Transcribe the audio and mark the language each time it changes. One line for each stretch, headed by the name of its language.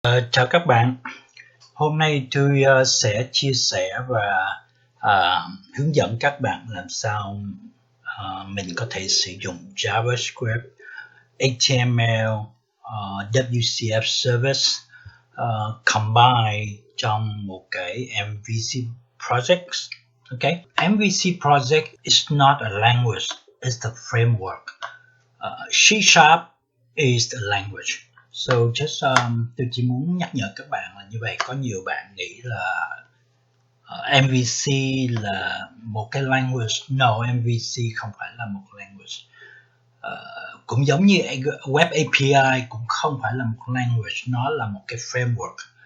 Vietnamese: Chào các bạn, hôm nay tôi sẽ chia sẻ và hướng dẫn các bạn làm sao mình có thể sử dụng JavaScript, HTML WCF Service combine trong một cái MVC project.
English: Okay, MVC project is not a language, it's the framework. C# is the language.
Vietnamese: So tôi chỉ muốn nhắc nhở các bạn là như vậy. Có nhiều bạn nghĩ là MVC là một cái language. No, MVC không phải là một language. Cũng giống như Web API cũng không phải là một language, nó là một cái framework.